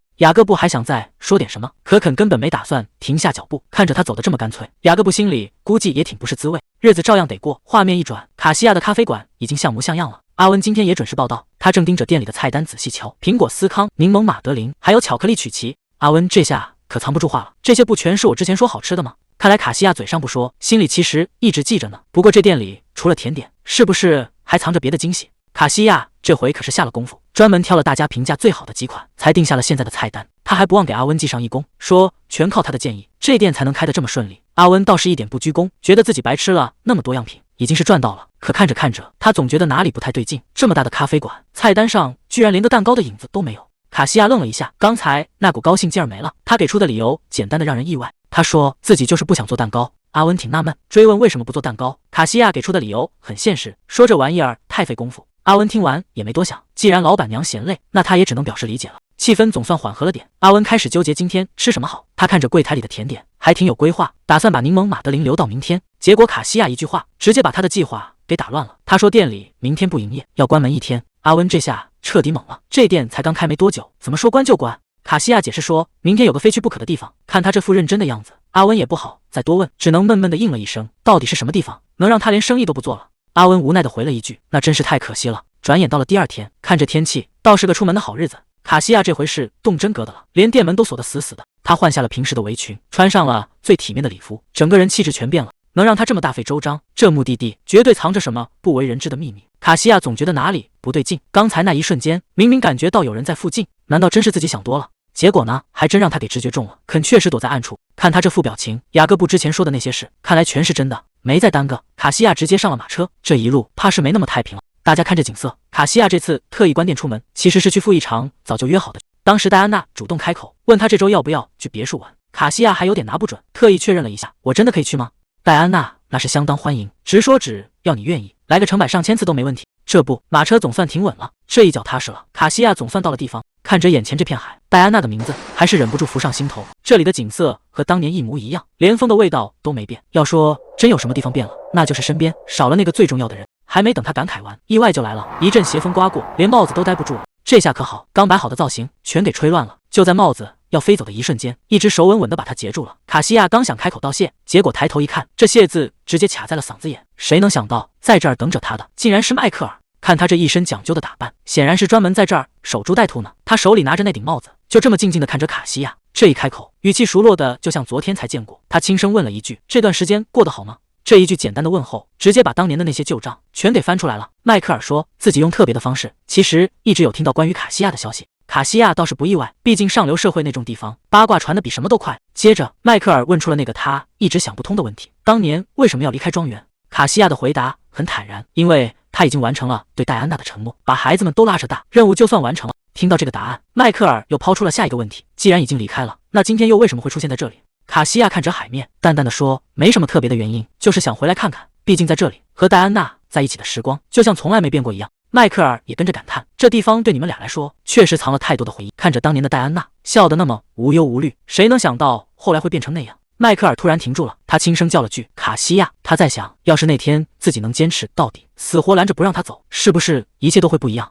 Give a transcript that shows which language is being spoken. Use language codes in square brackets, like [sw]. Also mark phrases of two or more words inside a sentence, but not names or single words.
[zh] 雅各布還想再說點什麼，可肯根本沒打算停下腳步，看着他走得這麼乾脆，雅各布心裡估計也挺不是滋味，日子照樣得過。畫面一轉，卡西亞的咖啡館已經像模像樣了。阿溫今天也準時報到，他正盯着店裡的菜單仔細瞧，蘋果司康、檸檬馬德琳，還有巧克力曲奇。阿溫這下可藏不住話了，這些不全是我之前說好吃的嗎？看来卡西亞嘴上不說，心裡其實一直記着呢。不過這店裡除了甜點，是不是還藏着別的驚喜？卡西亞這回可是下了功夫，專門挑了大家評價最好的幾款，才定下了現在的菜單。他還不忘給阿溫記上一功，說全靠他的建議，這店才能開得這麼順利。阿溫倒是一點不居功，覺得自己白吃了那麼多樣品，已經是賺到了。可看着看着，他總覺得哪裡不太對勁，這麼大的咖啡館，菜單上居然連個蛋糕的影子都沒有。卡西亞愣了一下，剛才那股高興勁兒沒了。他給出的理由簡單的讓人意外，他說自己就是不想做蛋糕。阿溫挺納悶，追問為什麼不做蛋糕。卡西亞給出的理由很現實，說這玩意兒太費功夫。阿溫聽完也沒多想，既然老闆娘嫌累，那他也只能表示理解了。氣氛總算緩和了點，阿溫開始糾結今天吃什麼好。他看着櫃檯裡的甜點，還挺有規劃，打算把檸檬馬德琳留到明天。結果卡西亞一句話，直接把他的計劃給打亂了。他說店裡明天不營業，要關門1天。阿溫這下徹底懵了，這店才剛開沒多久，怎麼說關就關？卡西亞解釋說，明天有個非去不可的地方。看他這副認真的樣子，阿溫也不好再多問，只能悶悶地應了一聲。到底是什麼地方，能讓他連生意都不做了？阿溫無奈地回了一句，那真是太可惜了。轉眼到了第二天，看着天氣，倒是個出門的好日子。卡西亞這回是動真格的了，連店門都鎖得死死的。他換下了平時的圍裙，穿上了最體面的禮服，整個人氣質全變了。能讓他這麼大費周章，這目的地絕對藏着什麼不為人知的秘密。卡西亞總覺得哪裡不對勁，剛才那一瞬間，明明感覺到有人在附近，難道真是自己想多了？結果呢，還真讓他給直覺中了。肯確實躲在暗處，看他這副表情，雅各布之前說的那些事，看來全是真的，沒再耽擱。卡西亞直接上了馬車，這一路怕是沒那麼太平了。大家看着景色，卡西亞這次特意關店出門，其實是去赴一場早就約好的。當時戴安娜主動開口問他這周要不要去別墅玩，卡西亞還有點拿不準，特意確認了一下，我真的可以去嗎？戴安娜那是相當歡迎，直說只要你願意，來個成百上千次都沒問題。這不，馬車總算停穩了，這一腳踏實了，卡西亞總算到了地方。看着眼前這片海，戴安娜的名字還是忍不住浮上心頭。這裡的景色和當年一模一樣，連風的味道都沒變。要說真有什麼地方變了，那就是身邊少了那個最重要的人。還沒等他感慨完，意外就來了，一陣斜風刮過，連帽子都待不住了。這下可好，剛擺好的造型全給吹亂了。就在帽子要飛走的一瞬間，一只手穩穩地把他截住了。卡西亞剛想開口道謝，結果抬頭一看，這謝字直接卡在了嗓子眼。誰能想到，在這兒等着他的竟然是邁克爾。看他這一身講究的打扮，顯然是專門在這兒守株待兔呢。他手裡拿着那頂帽子，就這麼靜靜地看着卡西亞。這一開口，語氣熟絡的就像昨天才見過。他輕聲問了一句：“這段時間過得好嗎？” 這一句簡單的問候，直接把當年的那些舊賬全給翻出來了。邁克爾說自己用特別的方式，其實一直有聽到關於卡西亞的消息。卡西亞倒是不意外，畢竟上流社會那種地方，八卦傳得比什麼都快。接着，邁克爾問出了那個他一直想不通的問題：當年為什麼要離開莊園？卡西亞的回答很坦然，因為他已經完成了對戴安娜的承諾，把孩子們都拉着大，任務就算完成了。聽到這個答案，邁克爾又拋出了下一個問題：既然已經離開了，那今天又為什麼會出現在這裡？卡西亞看着海面，淡淡的說：沒什麼特別的原因，就是想回來看看，畢竟在這裡和戴安娜在一起的時光就像從來沒變過一樣。邁克爾也跟着感嘆，這地方對你們倆來說確實藏了太多的回憶。看着當年的戴安娜笑得那麼無憂無慮，誰能想到後來會變成那樣？邁克爾突然停住了，他輕聲叫了句卡西亞。他在想，要是那天自己能堅持到底，死活攔着不讓他走，是不是一切都会不一樣？